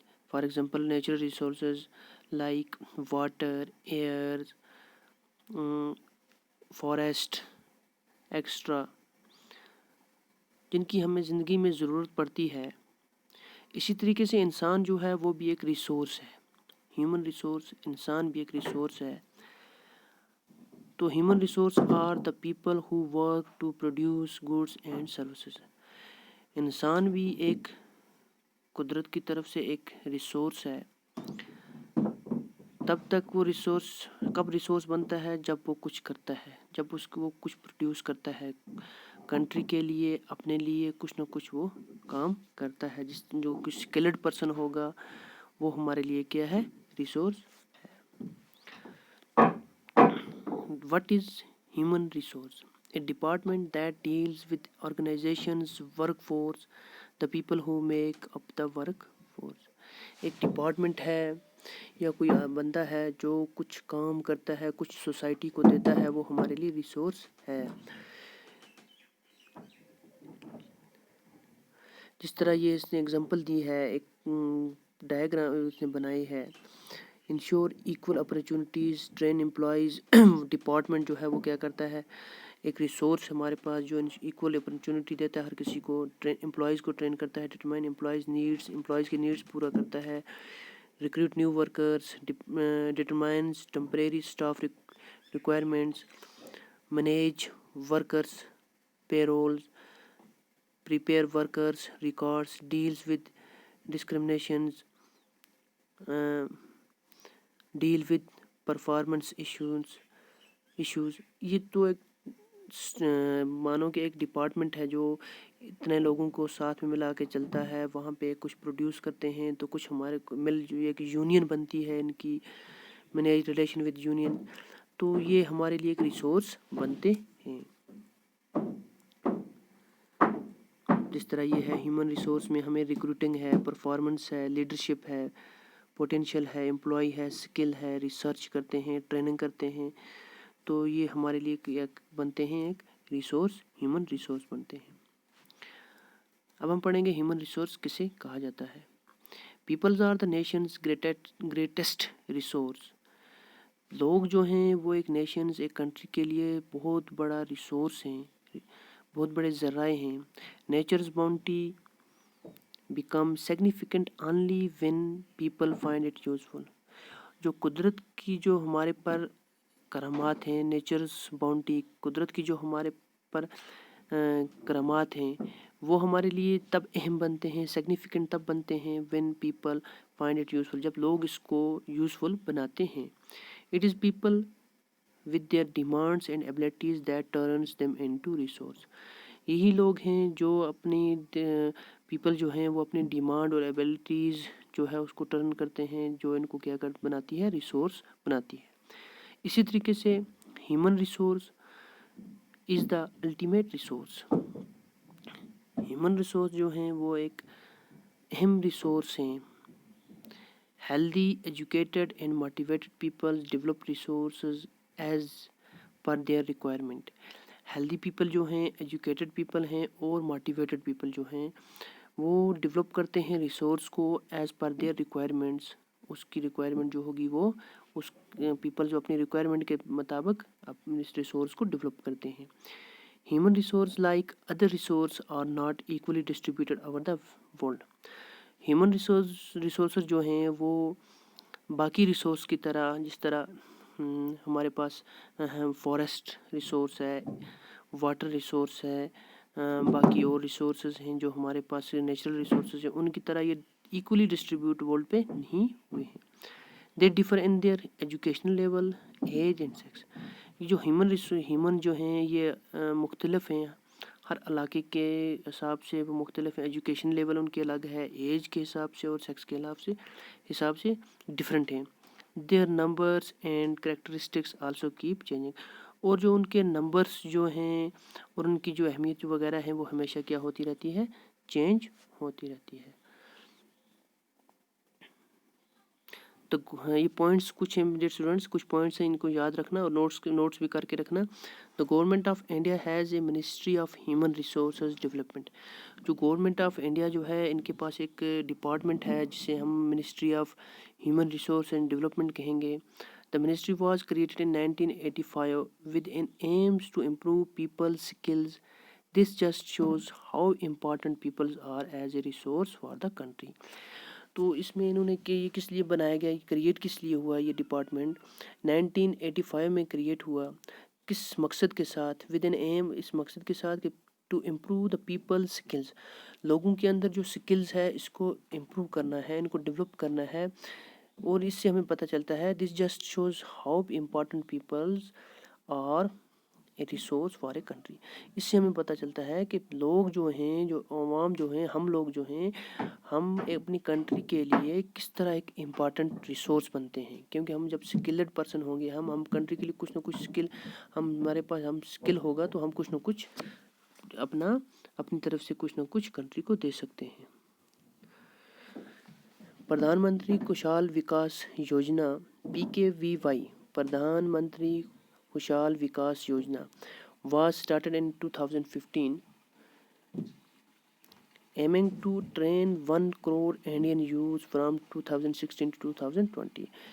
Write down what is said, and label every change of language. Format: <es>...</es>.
<en>for example natural resources like water, air, forest extra,</en> <ur>جن کی ہمیں زندگی میں ضرورت پڑتی ہے. اسی طریقے سے انسان جو ہے وہ بھی ایک ریسورس ہے. ہیومن ریسورس, انسان بھی ایک ریسورس ہے.</ur> <en>تو human resource are the people who work to produce goods and services.</en> <ur>انسان بھی ایک قدرت کی طرف سے ایک ریسورس ہے. تب تک وہ ریسورس کب ریسورس بنتا ہے جب وہ کچھ کرتا ہے, جب اس کو وہ کچھ پروڈیوس کرتا ہے کنٹری کے لیے, اپنے لیے کچھ نہ کچھ وہ کام کرتا ہے. جو کچھ اسکلڈ پرسن ہوگا وہ ہمارے لیے کیا ہے, ریسورس ہے.</ur> <en>What is human resource? A department that deals with organizations, workforce, the people who make up the workforce.</en> <ur>ایک ڈپارٹمنٹ ہے یا کوئی بندہ ہے جو کچھ کام کرتا ہے, کچھ سوسائٹی کو دیتا ہے, وہ ہمارے لیے ریسورس ہے. جس طرح یہ اس نے اگزامپل دی ہے, ایک ڈائیگرام اس نے بنائی ہے.</ur> <en>Ensure equal opportunities, train employees.</en> <ur>Department جو ہے وہ کیا کرتا ہے, ایک ریسورس ہمارے پاس جو ایکول اپرچونیٹی دیتا ہے ہر کسی کو, امپلائیز کو ٹرین کرتا ہے.</ur> <en>determine employees needs,</en> <ur>امپلائیز کی نیڈس پورا کرتا ہے.</ur> <en>Recruit new workers, determines temporary staff requirements. Manage workers pay rolls, prepare workers records, deals with discriminations, deal with performance issues.</en> <ur>یہ تو ایک مانو کہ ایک ڈپارٹمنٹ ہے جو اتنے لوگوں کو ساتھ میں ملا کے چلتا ہے. وہاں پہ کچھ پروڈیوس کرتے ہیں تو کچھ ہمارے مل جو ایک یونین بنتی ہے ان کی,</ur> <en>Manage relation with union.</en> <ur>تو یہ ہمارے لیے ایک ریسورس بنتے ہیں. جس طرح یہ ہے ہیومن ریسورس میں ہمیں ریکروٹنگ ہے, پرفارمنس ہے, لیڈرشپ ہے, پوٹینشیل ہے, امپلائی ہے, اسکل ہے, ریسرچ کرتے ہیں, ٹریننگ کرتے ہیں. تو یہ ہمارے لیے ایک بنتے ہیں ایک ریسورس, ہیومن ریسورس بنتے ہیں. اب ہم پڑھیں گے ہیومن ریسورس کسے کہا جاتا ہے.</ur> <en>Peoples are the nation's greatest resource.</en> <ur>لوگ جو ہیں وہ ایک نیشنز, ایک کنٹری کے لیے بہت بڑا ریسورس ہیں, بہت بڑے ذرائع ہیں.</ur> <en>Nature's bounty become significant only when people find it useful.</en> <ur>جو قدرت کی جو ہمارے پر کرامات ہیں, نیچرز باؤنٹی, قدرت کی جو ہمارے پر کرامات ہیں, وہ ہمارے لیے تب اہم بنتے ہیں, سگنیفیکنٹ تب بنتے ہیں</ur> <en>when people find it useful,</en> <ur>جب لوگ اس کو یوزفل بناتے ہیں.</ur> <en>It is people with their demands and abilities that turns them into resource.</en> <ur>یہی لوگ ہیں جو اپنی پیپل جو ہیں وہ اپنی ڈیمانڈ اور ایبلٹیز جو ہے اس کو ٹرن کرتے ہیں, جو ان کو کیا بناتی ہے, ریسورس بناتی ہے. اسی طریقے سے</ur> <en>Human resource is the ultimate resource.</en> <ur>Human resource جو ہیں وہ ایک اہم ریسورس ہیں.</ur> <en>Healthy, educated and motivated people develop resources as per their requirement.</en> <ur>Healthy people جو ہیں, ایجوکیٹڈ پیپل ہیں, اور موٹیویٹڈ پیپل جو ہیں وہ ڈیولپ کرتے ہیں ریسورس کو</ur> <en>As per their requirements.</en> <ur>اس کی ریکوائرمنٹ جو ہوگی وہ اس پیپل جو اپنی ریکوائرمنٹ کے مطابق اپنے اس ریسورس کو ڈیولپ کرتے ہیں.</ur> <en>Human resource like other resource are not equally distributed over the world.</en> <ur>Human resources جو ہیں وہ باقی ریسورس کی طرح, جس طرح ہمارے پاس فارسٹ ریسورس ہے, واٹر ریسورس ہے, باقی اور ریسورسز ہیں جو ہمارے پاس نیچرل ریسورسز ہیں ان کی طرح یہ ایکولی ڈسٹریبیوٹ ورلڈ پہ نہیں ہوئے ہیں.</ur> <en>They differ in their educational level, age and sex.</en> <ur>یہ جو ہیومن جو ہیں یہ مختلف ہیں, ہر علاقے کے حساب سے وہ مختلف ہیں. ایجوکیشن لیول ان کے الگ ہے, ایج کے حساب سے اور سیکس کے حساب سے ڈفرینٹ ہیں.</ur> <en>Their numbers and characteristics also keep changing.</en> <ur>اور جو ان کے نمبرس جو ہیں اور ان کی جو اہمیت وغیرہ ہے وہ ہمیشہ کیا ہوتی رہتی ہے, چینج ہوتی رہتی ہے. تو یہ پوائنٹس کچھ ہیں میرے اسٹوڈنٹس, کچھ پوائنٹس ہیں, ان کو یاد رکھنا اور نوٹس بھی کر کے رکھنا.</ur> <en>The government of India has a ministry of human resources development.</en> <ur>جو گورنمنٹ آف انڈیا جو ہے ان کے پاس ایک ڈپارٹمنٹ ہے جسے ہم ministry of human resource and development کہیں گے.</ur> <en>The ministry was created in 1985 with an aims to improve people's skills. This just shows how important people are as a resource for the country.</en> <ur>تو اس میں انہوں نے کہ یہ کس لیے بنایا گیا, کریٹ کس لیے ہوا یہ ڈپارٹمنٹ, 1985 میں کریٹ ہوا. کس مقصد کے ساتھ, ود این ایم, اس مقصد کے ساتھ کہ</ur> <en>to improve the people skills,</en> <ur>لوگوں کے اندر جو سکلز ہے اس کو امپروو کرنا ہے, ان کو ڈیولپ کرنا ہے. اور اس سے ہمیں پتہ چلتا ہے</ur> <en>This just shows how important peoples are a resource for a country.</en> <ur>اس سے ہمیں پتہ چلتا ہے کہ لوگ جو ہیں, جو عوام جو ہیں, ہم لوگ جو ہیں, ہم اپنی کنٹری کے لیے کس طرح ایک امپارٹنٹ ریسورس بنتے ہیں. کیونکہ ہم جب سکلڈ پرسن ہوں گے, ہم کنٹری کے لیے کچھ نہ کچھ سکل, ہمارے پاس ہم سکل ہوگا تو ہم کچھ نہ کچھ اپنی طرف سے کچھ نہ کچھ کنٹری کو دے سکتے ہیں.</ur> <en>Pradhan Mantri Kaushal Vikas Yojana PKVY, Pradhan Mantri Kaushal Vikas Yojana was started in 2015 aiming to train 1 crore Indian youth from 2016 to 2020.</en>